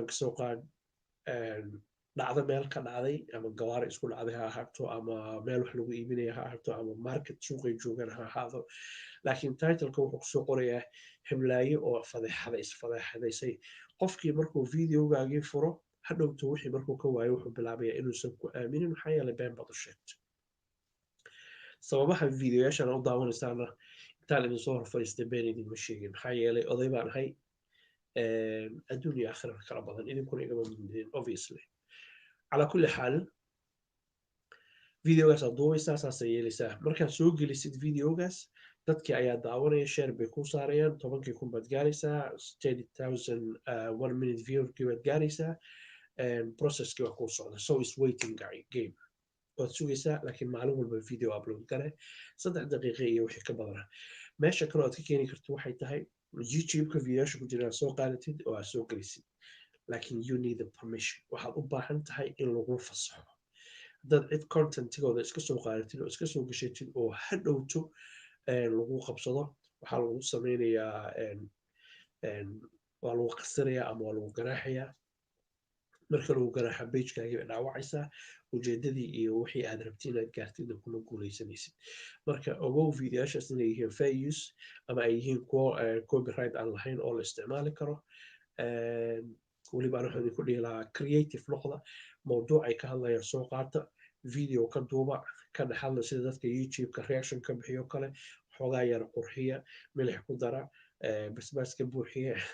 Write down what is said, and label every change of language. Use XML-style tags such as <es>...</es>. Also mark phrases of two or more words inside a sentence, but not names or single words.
<so>kasoo qaad dhacdo meel ka dhacday ama gawaari isku dhacday ha ahaato ama meel wax lagu iibinaya ha ahaato ama market suuqay joogaan ha ahaado laakiin titleka wuxuu kusoo qorayaa himlaayo oo isfadeexadaysay qofkii markuu videogaagii furo hadhowto wixii markuu ka waayo wuxuu bilaabayaa inuusan ku aaminin maxaa yeelay been baad u sheegtay sababaha videoyaashan u daawanaysaana intaan idin soo hor fadhiistay been idinma sheegin maxaa yeelay oday baan ahay adduun iyo aakhira kala badan idinkuna igama midin obviously</so> <ar>على كل حال</ar> <so>فيديوغاس دوبيسا ساسا يليسا marka soo gelisid videogaas dadkii ayaa daawanaya share bay ku saarayaan 10kii kun baad gaaraysaa 30000 1</so> <en>minute view</en> <so>baad gaaraysaa processkii waa ku socda</so> <en>so is waiting game</en> <so>waad sugaysaa laakiin maalin walba</so> <en>video upload</en> <so>gare 3 daqiiqo iyo wixii ka badan meesha kale aad ka keeni karto waxay tahay youtube-ka videoyaasha ku jira soo qaadatid oo aad soo gelisid laakiin</so> <en>you need the permission</en> <so>waxaad u baahan tahay in lagu fasaxo haddaad cid contentigooda iska soo qaadatid oo iska soo gashatid oo hadhowto lagu qabsado waxaa lagu sameynayaa waa lagu qasinayaa ama waa lagu ganaaxayaa marka lagu garaaxa pagekaaga bay dhaawacaysaa ujeedadii iyo wixii aad rabtay inaad gaartidna kuma guuleysanaysid marka ogow videoyaashaas inay yihiin</so> <en>fair use</en> <so>ama ay yihiin kuwo copyright aan lahayn oo la isticmaali karo weliba waxaan idinku dhihi lahaa creative noqda mawduuc ay ka hadlayaan soo qaata video ka duuba ka dhex hadla sida dadka youtube-ka reaction ka bixiyo kale xoogaa yar qurxiya milix ku dara basbaaska buuxiya</so>